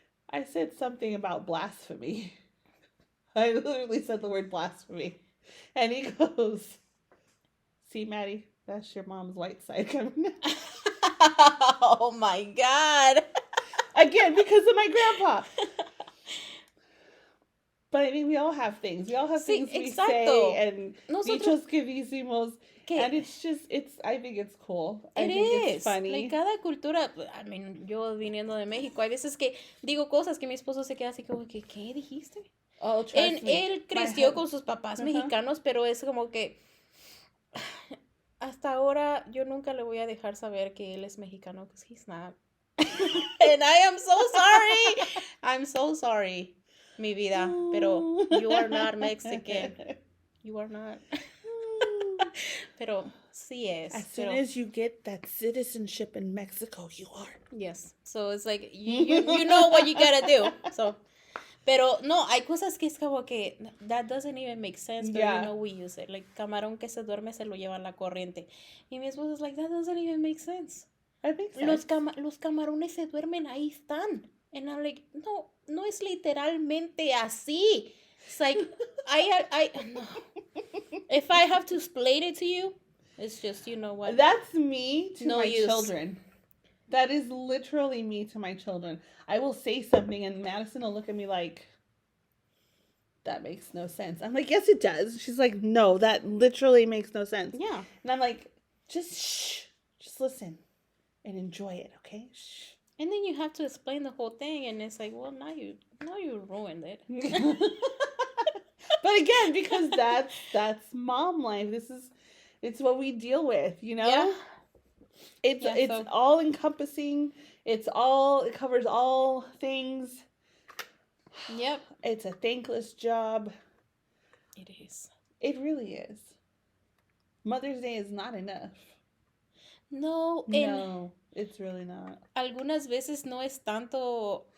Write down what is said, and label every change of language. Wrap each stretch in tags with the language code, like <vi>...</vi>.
<en>I said something about blasphemy. I literally said the word blasphemy, and he goes, "See, Maddie, that's your mom's white side coming out." Oh my God. Again, because of my grandpa. But I mean, we all have things. We all have things we say, and</en> <es>dichos que decimos.</es> <en>And I think it's cool. I think it's funny.</en> <es>Like, cada cultura,</es> <en>I mean,</en> <es>yo viniendo de México, hay veces que digo cosas que mi esposo se queda así como que, ¿qué dijiste?</es> <en>Oh, trust me.</en> <es>Él creció con sus papás mexicanos, pero es como que hasta ahora yo nunca le voy a dejar saber que él es mexicano,</es> <en>because he's not. And I am so sorry. I'm so sorry,</en> <es>mi vida, pero</es> <en>you are not Mexican. You are not.</en> <es>Pero sí es.</es> <en>As soon as you get that citizenship in Mexico, you are. Yes. So it's like, you know what you gotta do.</en> <es>So, pero no, hay cosas que es como que</es> <en>that doesn't even make sense, but you know we use it. Like,</en> <es>camarón que se duerme se lo lleva la corriente. Y mi esposo es</es> <en>like, that doesn't even make sense. That makes sense.</en> <es>Los camarones se duermen, ahí están.</es> <en>And I'm like,</en> <es>no es literalmente así.</es> <en>It's like, no. If I have to explain it to you, it's just, you know what? That's me to no my use. children. That is literally me to my children. I will say something and Madison will look at me like, that makes no sense. I'm like, yes, it does. She's like, no, that literally makes no sense. Yeah. And I'm like, just shh. Just listen and enjoy it, okay? Shh. And then you have to explain the whole thing, and it's like, well, now you ruined it. But again, because that's mom life. It's what we deal with, you know? Yeah. It's all encompassing. It covers all things. Yep. It's a thankless job. It is. It really is. Mother's Day is not enough. No, it's really not.</en> <es>Algunas veces no es tanto.</es>